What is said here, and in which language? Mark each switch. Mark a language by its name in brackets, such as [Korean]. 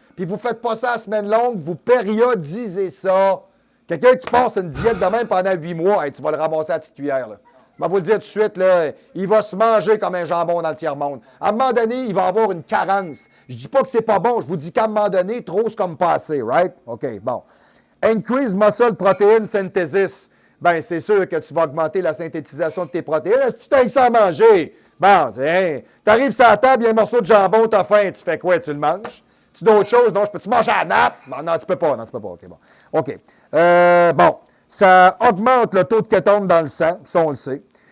[French] Puis vous faites pas ça à semaine longue, vous périodisez ça. Quelqu'un qui passe une diète de même pendant 8 mois, hey, tu vas le ramasser à la petite cuillère, là. Je vais vous le dire tout de suite, là, il va se manger comme un jambon dans le tiers-monde. À un moment donné, il va avoir une carence. Je dis pas que c'est pas bon, je vous dis qu'à un moment donné, trop, c'est comme pas assez, right? OK, bon. [English] Increase muscle protein synthesis. [French] Ben, c'est sûr que tu vas augmenter la synthétisation de tes protéines. Est-ce que tu t'as que ça à manger? Bon, hein, t'arrives sur la table, il y a un morceau de jambon, t'as faim, tu fais quoi? Tu le manges? Tu d'autres choses? Non, peux-tu manger à la nappe? Non, tu peux pas. Non, tu peux pas. OK, bon. OK. Bon, ça augmente le taux de kétone dans le sang, ça, on le sait.